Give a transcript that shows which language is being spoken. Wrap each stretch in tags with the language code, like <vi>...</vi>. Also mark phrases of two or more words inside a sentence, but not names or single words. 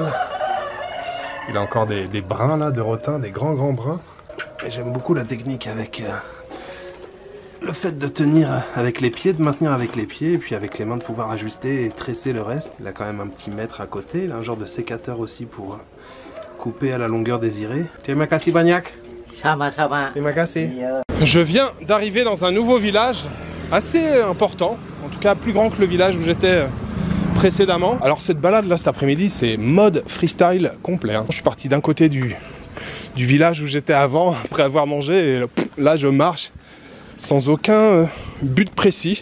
<fr>Il a encore des brins là de rotin, des grands brins. Et j'aime beaucoup la technique avec le fait de tenir avec les pieds, de maintenir avec les pieds, et puis avec les mains de pouvoir ajuster et tresser le reste. Il a quand même un petit mètre à côté, il a un genre de sécateur aussi pour couper à la longueur désirée.</fr> <id>Terima kasih banyak. Sama-sama. Terima kasih.</id> <fr>Je viens d'arriver dans un nouveau village assez important. En tout cas plus grand que le village où j'étais précédemment. Alors cette balade là cet après-midi c'est mode freestyle complet hein. Je suis parti d'un côté du village où j'étais avant, après avoir mangé, et là je marche sans aucun but précis.</fr>